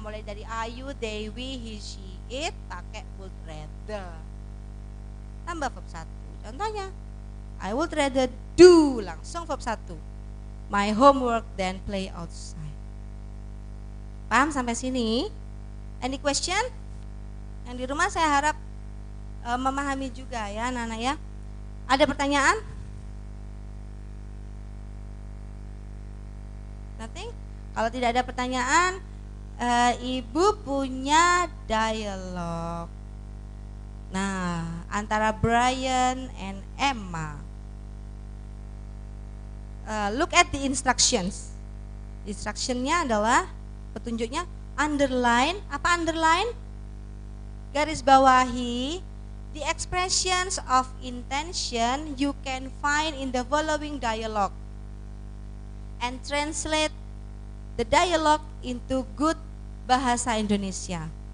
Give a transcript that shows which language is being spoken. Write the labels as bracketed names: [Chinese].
[Indonesian] Mulai dari [English] I, you, they, we, he, she, it pakai would rather. Tambah verb 1. [Indonesian] Contohnya, [English] I would rather do, langsung verb 1. My homework than play outside. [Indonesian] Paham sampai sini? [English] Any question? [Indonesian] Yang di rumah saya harap memahami juga ya anak-anak ya. Ada pertanyaan? [English] Nothing? [Indonesian] Kalau tidak ada pertanyaan, Ibu punya dialog. Nah, antara Brian and Emma. [English] Look at the instructions. [Indonesian] Instructionnya adalah petunjuknya underline. [English] Apa underline? [Indonesian] Garis bawahi [English] the expressions of intention you can find in the following dialogue and translate the dialogue into good bahasa Indonesia.